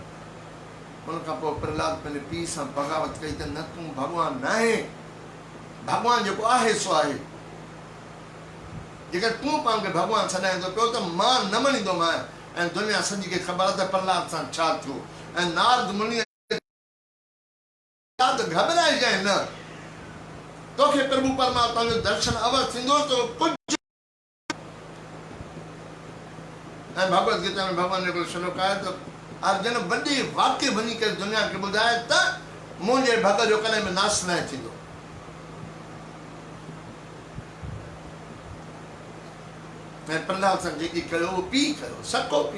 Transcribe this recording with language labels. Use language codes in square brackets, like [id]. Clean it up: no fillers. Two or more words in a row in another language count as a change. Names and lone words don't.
[sd] उन खां पोइ प्रहलाद पंहिंजे पीउ सां बग़ावत कई त न तूं भॻवानु न आहे, भॻवानु जेको आहे सो आहे। जेकर तूं पाण खे भॻवानु सॾाए थो पियो त मां न मञींदोमांइ। ऐं दुनिया सॼी खे ख़बर आहे त प्रहलाद सां छा थियो। ऐं नारद मुनि घबराइजांइ न, तोखे प्रभु परमात्मा जो दर्शन अवश्य थींदो तो कुझु। ऐं भगवत गीता में भॻवान जो श्लोक आहे त अर्जुन वॾे वाक्य वञी करे दुनिया खे ॿुधाए त मुंहिंजे भॻत जो कॾहिं बि नाश न थींदो। ऐं प्रहलाद सां जेकी कयो उहो पीउ कयो, सको पीउ।